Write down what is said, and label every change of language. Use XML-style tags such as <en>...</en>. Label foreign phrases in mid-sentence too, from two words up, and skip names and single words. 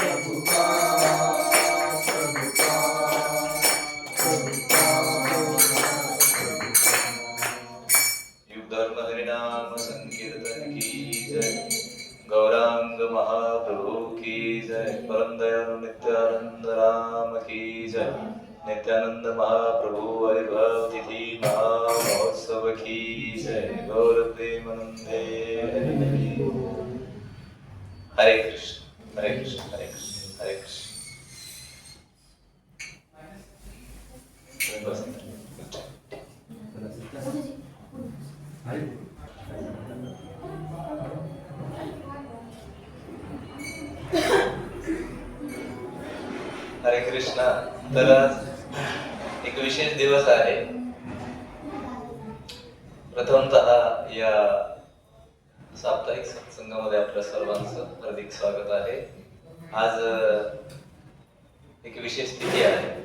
<hi>युग धर्म हरिनाम संकीर्तन की जय गौरांग महाप्रभु की जय परम दयालु नित्यानंद राम की जय नित्यानंद महाप्रभु आविर्भाव तिथि महामहोत्सव की जय गौर प्रेमानंदे</hi> <mr>हरे कृष्ण हरे कृष्ण हरे कृष्ण हरे कृष्ण तुम्ही बसा. हरे कृष्णा. तर आज एक विशेष दिवस आहे. प्रथमतः या साप्ताहिक सत्संगामध्ये आपल्या सर्वांचं हार्दिक स्वागत आहे. आज एक विशेष तिथी आहे.</mr>